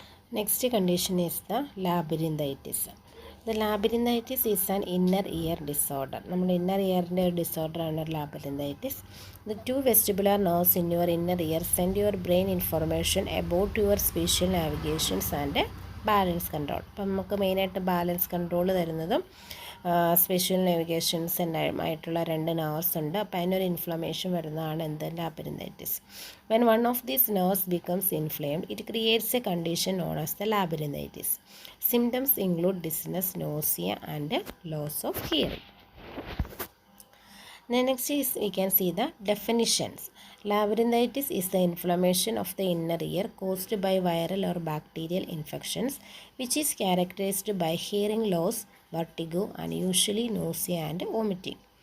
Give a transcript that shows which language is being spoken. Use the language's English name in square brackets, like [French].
[English] Next condition is the labyrinthitis. The labyrinthitis is an inner ear disorder. [Malayalam] നമ്മുടെ inner ear disorder ആണ് labyrinthitis. [English] The two vestibular nerves in your inner ear send your brain information about your spatial navigations and balance control. [Malayalam] അപ്പം നമുക്ക് മെയിനായിട്ട് balance control തരുന്നതും special navigations ആയിട്ടുള്ള രണ്ട് nerves ഉണ്ട്. അപ്പോൾ അതിനൊരു ഇൻഫ്ലമേഷൻ വരുന്നതാണ് എന്ത് labyrinthitis. [English] When one of these nerves becomes inflamed, it creates a condition known as the labyrinthitis. Symptoms include dizziness, nausea, and loss of hearing. Then next is we can see the definitions. Labyrinthitis is the inflammation of the inner ear caused by viral or bacterial infections, which is characterized by hearing loss, vertigo, and usually nausea and vomiting.